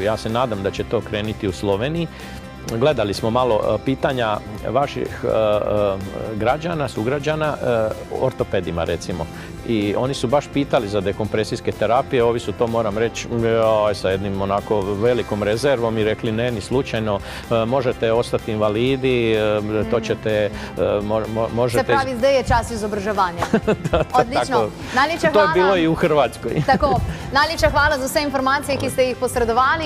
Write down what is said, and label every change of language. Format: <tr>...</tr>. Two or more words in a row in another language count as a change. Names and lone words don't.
<hr>Ja se nadam da će to krenuti u Sloveniji. Gledali smo malo pitanja vaših građana, sugrađana, ortopedima recimo. I oni su baš pitali za dekompresijske terapije, ovi su to, moram reći, sa jednim onako velikom rezervom i rekli ne, ni slučajno, možete ostati invalidi, to ćete, možete...</hr> <sl>Se pravi, zdaj je čas izobraževanja. Odlično. Najlepša hvala.</sl> <hr>To je bilo i u Hrvatskoj.</hr> <sl>Tako, najlepša hvala za vse informacije, ki ste jih posredovali.</sl>